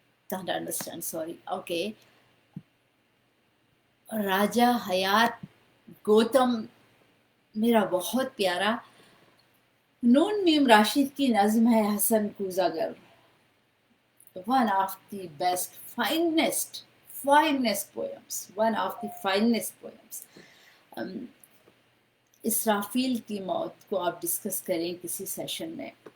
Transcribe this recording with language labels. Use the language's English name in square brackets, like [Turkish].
[English] Don't understand, sorry. Okay. [Urdu] راجہ حیات گوتم میرا بہت پیارا. نون میم راشد کی نظم ہے حسن کوزہ گر. [English] One of the best, finest poems. One of the finest poems. [Urdu] اسرافیل کی موت کو آپ ڈسکس کریں کسی سیشن میں.